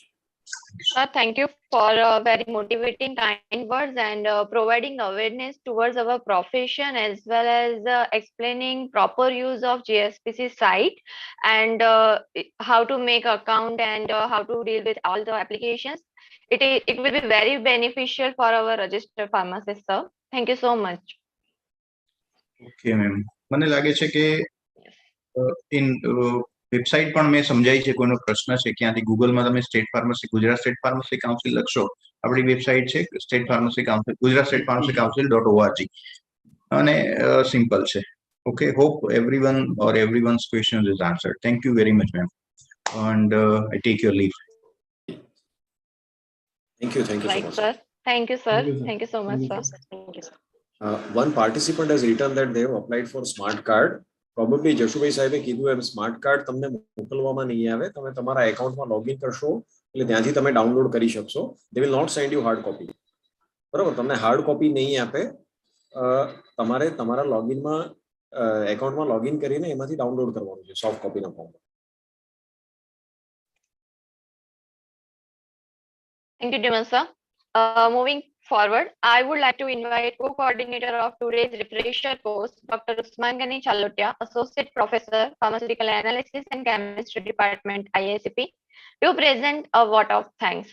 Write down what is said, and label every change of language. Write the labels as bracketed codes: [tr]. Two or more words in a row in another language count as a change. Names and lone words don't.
[en] Thank you for very motivating, kind words and providing awareness towards our profession, as well as explaining proper use of GSPC site and how to make account and how to deal with all the applications. It will be very beneficial for our registered pharmacist, sir. Thank you so much. Okay, ma'am. [gu] મને લાગે છે કે વેબસાઇટ પણ મેં સમજાઈ છે. કોઈનો પ્રશ્ન છે ક્યાંથી ગૂગલમાં તમે સ્ટેટ ફાર્મસી, ગુજરાત સ્ટેટ ફાર્મસી કાઉન્સિલ લખશો, આપણી વેબસાઇટ છે સ્ટેટ ફાર્મસી કાઉન્સિલ, ગુજરાત સ્ટેટ ફાર્મસી કાઉન્સિલ.org, અને સિમ્પલ છે. [en] okay, hope everyone or everyone's questions is answered. Thank you very much, ma'am, and I take your leave. Thank you so Right, much. sir. Thank you, sir. Thank you so much, sir. Thank you, sir. One participant has written that they have applied for smart card. [gu] Probably જશુભાઈ સાહેબે કીધું એમ [en] smart card [gu] તમને મોકલવામાં નહીં આવે. તમે તમારા એકાઉન્ટમાં લોગિન કરશો એટલે ત્યાંથી તમે ડાઉનલોડ કરી શકશો. [en] They will not send you hard copy. [gu] બરાબર, તમને [en] hard copy [gu] નહીં આપે. તમારે તમારા લોગિનમાં એકાઉન્ટમાં લોગિન કરીને એમાંથી ડાઉનલોડ કરવાનું છે [en] soft copy form. Thank you, Dimal sir. Moving forward, I would like to invite co-coordinator of today's refresher course, Dr. Usman Ghani Chalotia, Associate Professor, Pharmaceutical Analysis and Chemistry Department, IICP, to present a vote of thanks.